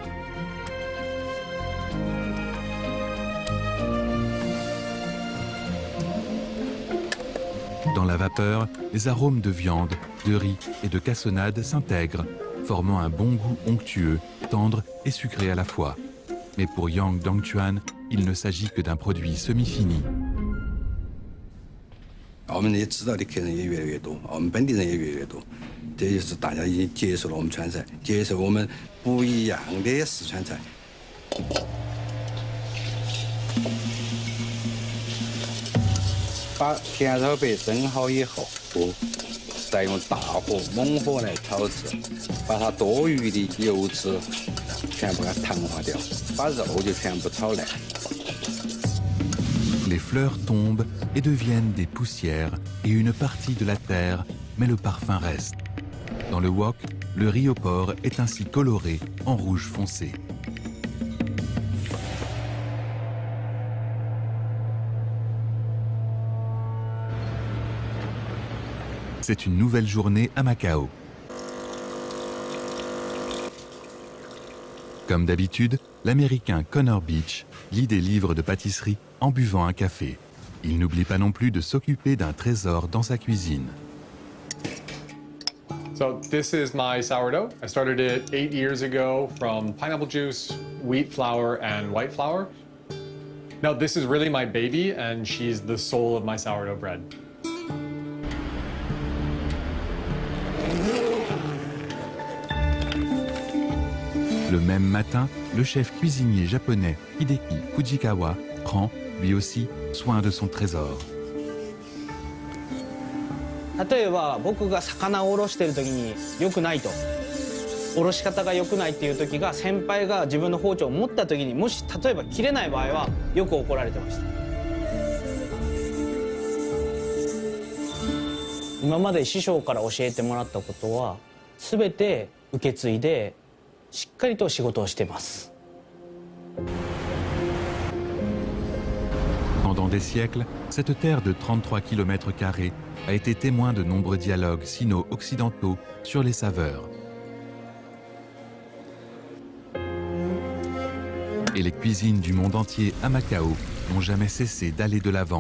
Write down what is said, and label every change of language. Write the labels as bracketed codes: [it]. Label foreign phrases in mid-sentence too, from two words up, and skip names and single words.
[fr] Dans la vapeur, les arômes de viande, de riz et de cassonade s'intègrent, formant un bon goût onctueux, tendre et sucré à la fois. Mais pour Yang Dongchuan, il ne s'agit que d'un produit semi-fini. [zh] 我们也知道的客人也越来越多，我们本地人也越来越多，这就是大家已经接受了我们川菜，接受我们不一样的四川菜。把甜炒白蒸好以后，再用大火猛火来炒制，把它多余的油脂全部给它糖化掉，把肉就全部炒烂。 [fr] Les fleurs tombent et deviennent des poussières et une partie de la terre, mais le parfum reste. Dans le wok, le riz au porc est ainsi coloré en rouge foncé. C'est une nouvelle journée à Macao. Comme d'habitude, l'Américain Connor Beach lit des livres de pâtisserie en buvant un café. Il n'oublie pas non plus de s'occuper d'un trésor dans sa cuisine. [en] So this is my sourdough. I started it 8 years ago from pineapple juice, wheat flour, and white flour. Now this is really my baby, and she's the soul of my sourdough bread. [fr] Le même matin, le chef cuisinier japonais Hideki Fujikawa prend, lui aussi, soin de son trésor. [ja] 例えば僕が魚をおろしてる時に良くないと、おろし方が良くないっていう時が先輩が自分の包丁を持った時にもし例えば切れない場合はよく怒られてました。今まで師匠から教えてもらったことは全て受け継いでしっかりと仕事をしています。 [fr] Pendant des siècles, cette terre de 33 km² a été témoin de nombreux dialogues sino-occidentaux sur les saveurs. Et les cuisines du monde entier à Macao n'ont jamais cessé d'aller de l'avant.